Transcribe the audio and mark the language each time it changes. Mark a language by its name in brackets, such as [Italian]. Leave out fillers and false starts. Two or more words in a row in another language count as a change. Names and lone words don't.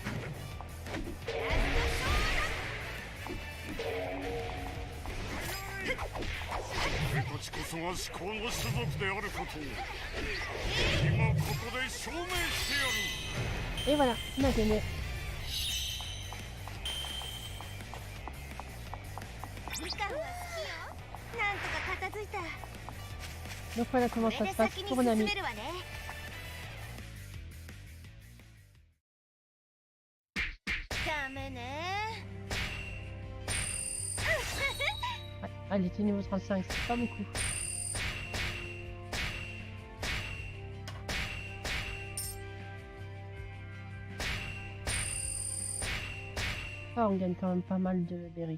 [Japanese] 俺たちこそが至高の種族であることを今ここで証明してやる [French] Et voilà, on a gagné. [Japanese] 時間は好きよ。なんとか片付いた。 [French] Donc voilà comment [Japanese] こ [French] ça [Japanese] れ [French] se [Japanese] で [French] passe [Japanese] 先に [French] pour [Japanese] 進 [French] Nami. [Japanese] めるわね。ダメね。 [French] Ouais. Ah, il était niveau 35, c'est pas beaucoup. Ah, on gagne quand même pas mal de berry.